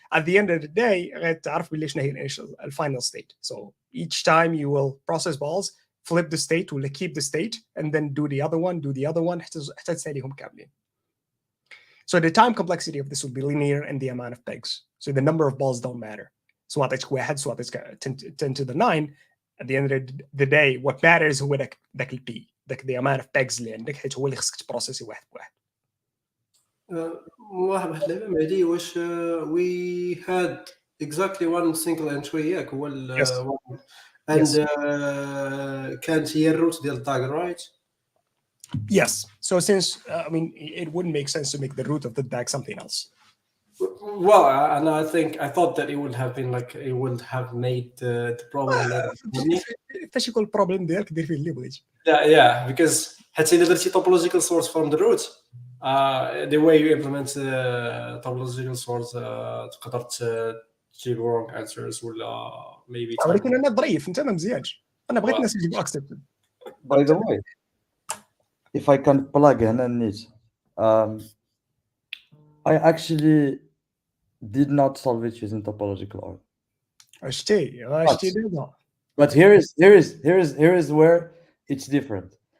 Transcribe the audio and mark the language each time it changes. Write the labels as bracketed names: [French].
[English] At the end of the day [Arabic] غتعرف باللي شنو هي [English] the final state. So each time you will process balls, flip the state ولا keep the state and then do the other one [Arabic] حتى تساليهم كاملين. [English] So the time complexity of this will be linear and the amount of pegs. So the number of balls don't matter. [Arabic] سواء عطيتك واحد سواء عطيتك 10 to the 9, [English] at the end of the day what matters [Arabic] هو ذاك البي ذاك [English] the amount of pegs [Arabic] اللي عندك حيت هو اللي خصك تبروسيسي واحد بواحد. واحد اللعبه مهدي واش [English] we had exactly one single entry [Arabic] ياك هو [English] Yes. [Arabic] and كانت هي الروت ديال الداغر right? [English] Yes. So since I mean it wouldn't make sense to make the root of the DAG something else. Well, and I thought that it would have been like it would have made the problem [Arabic] فاش يكون البروبليم ديالك دير فيه اللي بغيتي. [English] yeah because [Arabic] حتى إذا درتي [English] topological source from the root the way you implement topological source [Arabic] تقدر تجيب [English] wrong answers ولا maybe [Arabic] ولكن انا ظريف انت ما مزيانش انا بغيت الناس يجيبوا accepted. [English] By the way, if I can plug in and need, I actually did not solve it using topological order. [Arabic] شتي دابا. [English] But here is where it's different.